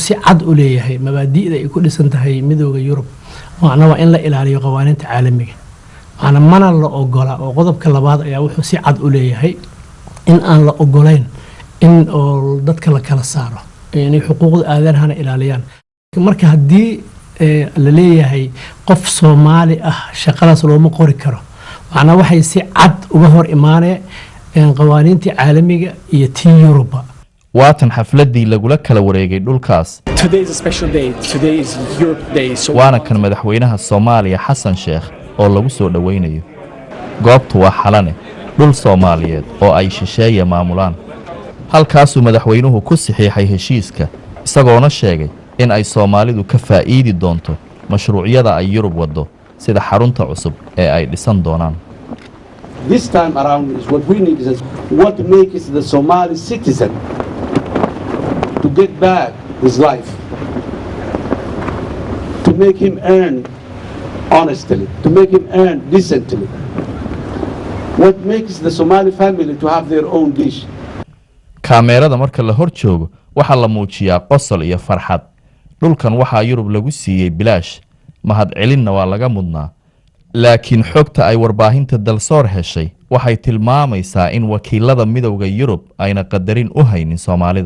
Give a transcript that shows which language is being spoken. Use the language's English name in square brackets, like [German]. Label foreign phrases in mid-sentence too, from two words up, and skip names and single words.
[Somali] si cad u leeyahay mabaadi'da ay ku dhisan tahay midowga Yurub macna waa in la ilaaliyo qawaaniinta caalamiga macna mana la ogola oo qodobka labaad ayaa wuxuu si cad u leeyahay in aan la ogolayn in oo dadka la kala saaro inay xuquuqda aadanaha ilaaliyaan marka hadii la leeyahay qof Soomaali ah shaqadaas looma qori karo macna waxay si cad uga hor imaanay qawaaniinta caalamiga iyo tii Yurub waatan xafladii lagula kala wareegay dhulkaas [English] Today is a special day. Today is Europe Day. [Somali] waana kan madaxweynaha Soomaaliya Xasan Sheekh oo lagu soo dhaweynayo goobtu waa xalane dhul Soomaaliyeed oo ay shisheeye maamulaan halkaas madaxweynuhu ku saxiixay heshiiska isagoona sheegay in ay Soomaalidu ka faa'iidi doonto mashruucyada ay Yurub wado sida xarunta cusub ee ay dhisan doonaan [English] This time around is what we need is what makes the Somali citizen to get back his life, to make him earn honestly, to make him earn decently. What makes the Somali family to have their own dish. [Somali] kaameerada marka la hor joogo waxa la muujiyaa qosol iyo farxad dhulkan waxa Yurub lagu siiyay bilaash mahad celinna waa laga mudnaa laakiin xogta ay warbaahinta dalsoor heshay waxay tilmaamaysaa in wakiilada midowga Yurub ayna qadarin u haynin Soomaalida